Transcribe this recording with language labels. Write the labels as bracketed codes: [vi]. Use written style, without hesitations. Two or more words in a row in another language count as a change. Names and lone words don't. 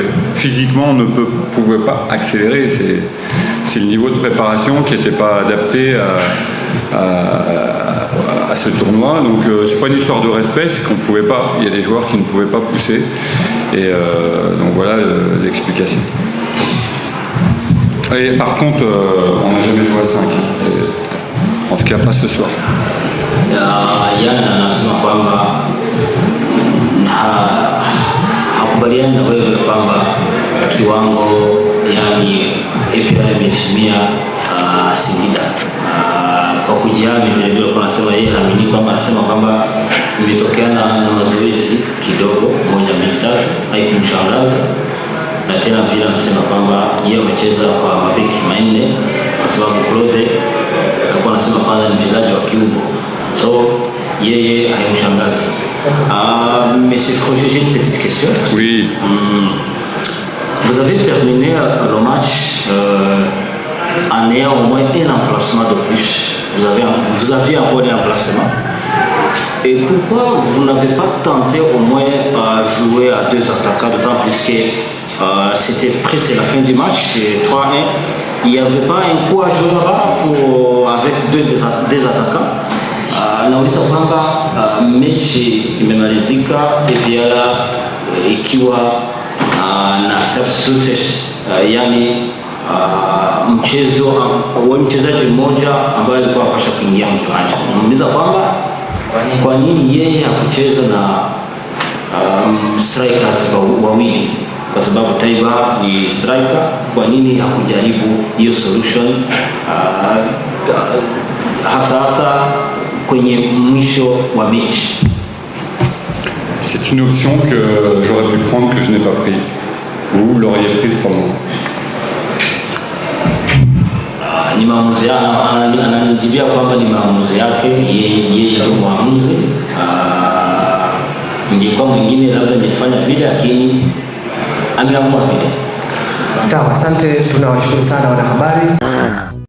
[fr] Physiquement, on ne pouvait pas accélérer. C'est le niveau de préparation qui n'était pas adapté à ce tournoi. Donc, c'est pas une histoire de respect, c'est qu'on ne pouvait pas. Il y a des joueurs qui ne pouvaient pas pousser. Et donc voilà l'explication. Et par contre, on n'a jamais joué à 5. En tout cas, pas ce soir. [sw] Yana anasema kwamba hakubaliani na wewe kwamba kiwango yani APR imeheshimia Singida kwa kujihami. Vile vile kwa nasema yeye haamini kwamba, anasema kwamba imetokea na mazoezi kidogo 1 2 3 haikumshangaza, na tena vile anasema kwamba yeye amecheza kwa mabeki manne kwa sababu Claude alikuwa anasema kwanza ni mchezaji wa kiungo, so yeye haimshangazi. [fr] Monsieur Froger, j'ai une petite question. Oui. Vous avez terminé le match en ayant au moins un emplacement de plus. Vous aviez encore un emplacement. Et pourquoi vous n'avez pas tenté au moins jouer à 2 attaquants, d'autant plus que c'était presque la fin du match, c'est 3-1. Il n'y avait pas un coup à jouer là-bas avec deux attaquants. [sw] Nauliza kwamba mechi imemalizika APR ikiwa na substitutes, yani mchezaji mmoja ambaye alikuwa anapaswa kuingia kiwanja. Nauliza kwamba kwa nini yeye hakucheza na strikers wawili, kwa sababu Taiba ni striker. Kwa nini hakujaribu hiyo solution hasa kwenye mwisho wa mechi? [fr] C'est une option que j'aurais pu prendre, que je n'ai pas pris. Vous l'auriez prise pour moi. [sw] Ni maamuzi yake, ananijibia kwamba ni maamuzi yake, yeye ndio mwamuzi. Ingekuwa mwingine labda ningefanya vile, lakini ameamua vile. Sawa, asante, tunawashukuru sana wanahabari.